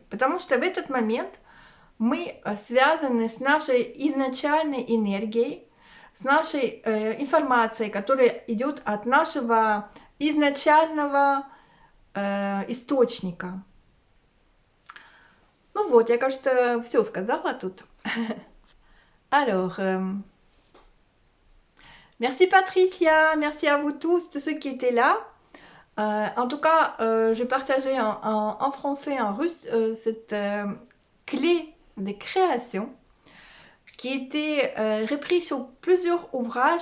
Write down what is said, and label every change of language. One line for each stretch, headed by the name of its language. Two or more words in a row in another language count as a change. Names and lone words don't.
Russian: Потому что в этот момент мы связаны с нашей изначальной энергией, с нашей информацией, которая идет от нашего изначального источника. Ну вот, я, кажется, все сказала тут.
French: Alors, merci Patricia, merci à vous tous ceux qui étaient là. En tout cas, je partageais en français, en russe, cette clé des créations qui était reprise sur plusieurs ouvrages.